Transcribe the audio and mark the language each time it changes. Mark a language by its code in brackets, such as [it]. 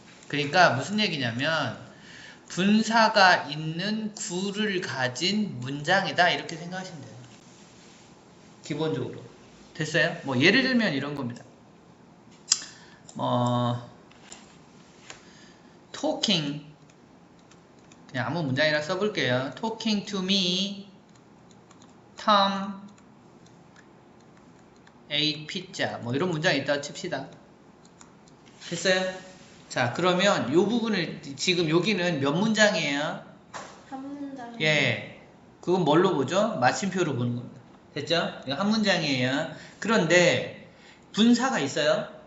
[ko] 그러니까 무슨 얘기냐면 분사가 있는 구를 가진 문장이다, 이렇게 생각하시면 돼요. 기본적으로. 됐어요? 뭐 예를 들면 이런 겁니다. talking, 그냥 아무 문장이라 써볼게요. [en] talking to me, Tom ate pizza. [ko] 뭐 이런 문장이 있다고 칩시다. 됐어요? 자, 그러면 이 부분을 지금 여기는 몇 문장이에요? 한 문장. 예, 그건 뭘로 보죠? 마침표로 보는 겁니다. 됐죠? 이거 한 문장이에요. 그런데 분사가 있어요?